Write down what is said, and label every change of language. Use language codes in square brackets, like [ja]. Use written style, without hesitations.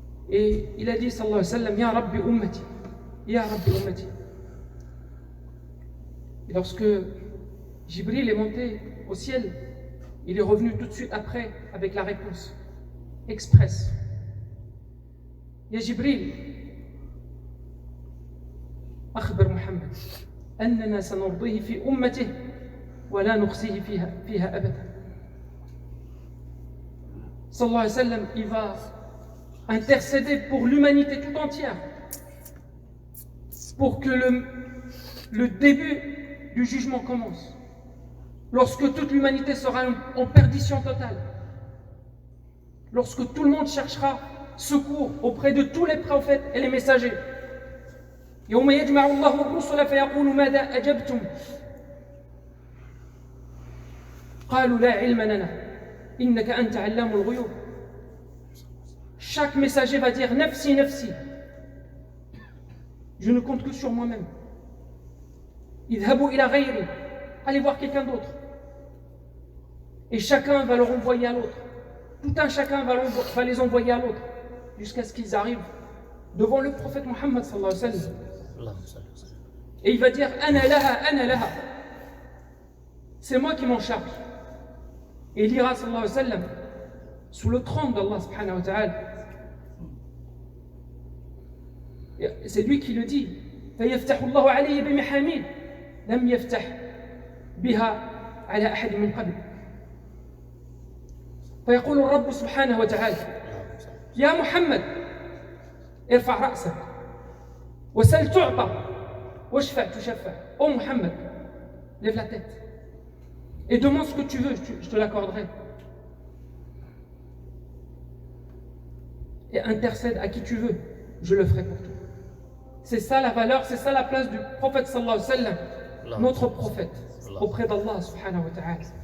[fr] Et il a dit, sallallahu alayhi wa sallam, [ar] Ya Rabbi ummati, Ya Rabbi ummati. [fr] Et lorsque Jibril est monté au ciel, il est revenu tout de suite après avec la réponse express. [ar] Ya Jibril, أخبر محمد أننا سنرضيه في أمته ولا نخزيه فيها أبدا. [fr] Sallallahu alayhi wa sallam, il va intercéder pour l'humanité tout entière, pour que le début du jugement commence. Lorsque toute l'humanité sera en perdition totale, lorsque tout le monde cherchera secours auprès de tous les prophètes et les messagers. [ar] يوم يجمع الله الرسل فيقول ماذا أجبتم قالوا لا علم لنا إنك أنت علام الغيوب. [fr] Chaque messager va dire [ar] nafsi nafsi, [fr] je ne compte que sur moi-même. [ar] idhabu ila ghayri, [fr] allez voir quelqu'un d'autre. Et chacun va leur envoyer à l'autre. Tout un chacun va les envoyer à l'autre jusqu'à ce qu'ils arrivent devant le prophète Muhammad sallallahu alayhi wa sallam. Et il va dire [ar] ana laha, [fr] c'est moi qui m'en charge. Et il ira sallallahu alayhi wa sallam sous le trône d'Allah subhanahu wa ta'ala. C'est lui qui le dit. [ar] فيفتح الله عليه بمحاميد لم يفتح بها على أحد من قبل. فيقول الرب سبحانه وتعالى يا محمد ارفع رأسك وسل تعطى واشفع تشفع. [fr] Oh Muhammad, lève la tête et demande ce que tu veux, je te l'accorderai. Et intercède à qui tu veux, je le ferai pour toi. C'est ça la valeur, c'est ça la place du prophète sallallahu alayhi wa sallam, notre prophète, auprès d'Allah subhanahu wa ta'ala.